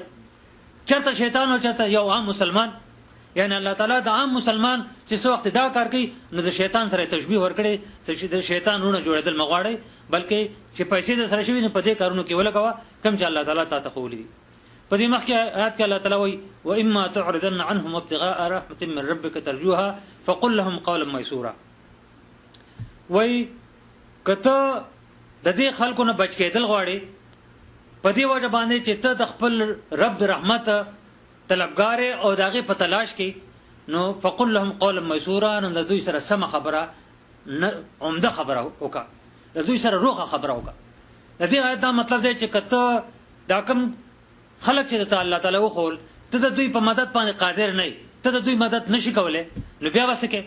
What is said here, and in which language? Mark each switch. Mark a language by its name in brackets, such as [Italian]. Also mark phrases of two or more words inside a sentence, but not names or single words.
[Pashto] چېرته شیطان او چېرته یو عام مسلمان. یعنی الله تعالی د عام مسلمان چې څه وخت دا کار کوي نو د شیطان سره تشبیه ورکړي، چې د شیطان وروڼه جوړېدل مه غواړئ، بلکې چې پیسې د سره شوي نو په دې کارونو کې ولګوه کوم چې الله تعالی تا ته ښوولي دي. په دې مخکې آیات کې الله تعالی وایي [Arabic] واما تعرضن عنهم ابتغاء رحمة من ربك ترجوها فقل لهم قولا ميسورا. [Pashto] وایي که ته د دې خلکو نه بچ کېدل غواړې په دې وجه باندې چې ته د خپل رب د رحمت طلبګار او د هغې په تلاش کې، نو [Arabic] فقل لهم قولا میسورا، [Pashto] نو د دوی سره سمه خبره، عمده خبره وکړه، د دوی سره روغه خبره وکړه. د دې آیت دا مطلب دی چې که ته دا کوم خلک چې د ته الله تعالی وښول ته د دوی په مدد باندې قادر نه یې، ته د دوی مدد نشي کولی، نو بیا به څه کوې؟